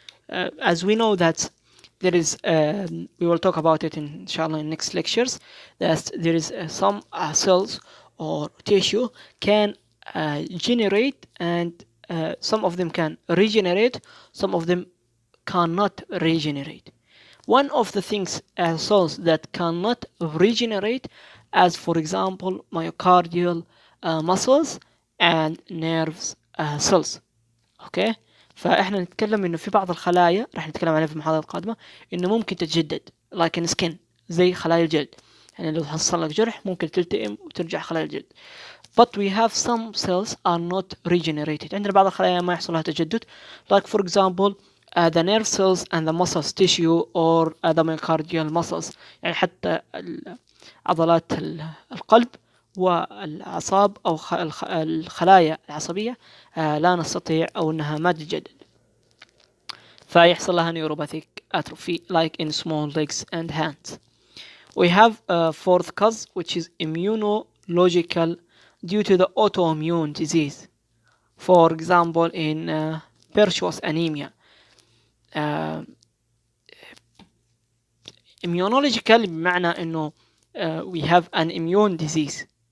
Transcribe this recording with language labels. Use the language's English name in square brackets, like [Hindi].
[English] As we know that there is, we will talk about it inshallah in next lectures, that there is some cells or tissue can generate, and some of them can regenerate, some of them cannot regenerate. One of the things cells that cannot regenerate, as for example myocardial muscles and nerves cells. [Arabic] اوكي، فاحنا نتكلم انه في بعض الخلايا راح نتكلم عليها في المحاضرة القادمة انه ممكن تتجدد [English] like skin، [Arabic] زي خلايا الجلد. يعني لو حصل لك جرح ممكن تلتئم وترجع خلايا الجلد. [English] But we have some cells are not regenerated. [Arabic] عندنا بعض الخلايا ما يحصل لها تجدد [English] like for example the nerve cells and the muscles tissue or the myocardial muscles. [Arabic] يعني حتى عضلات القلب والأعصاب أو الخلايا العصبية لا نستطيع أو أنها ما تتجدد، فيحصل لها neuropathic atrophy [English] like in small legs and hands. We have a fourth cause which is immunological due to the autoimmune disease. For example in pernicious anemia. Immunological [Arabic] بمعنى انه [English] we have an immune disease.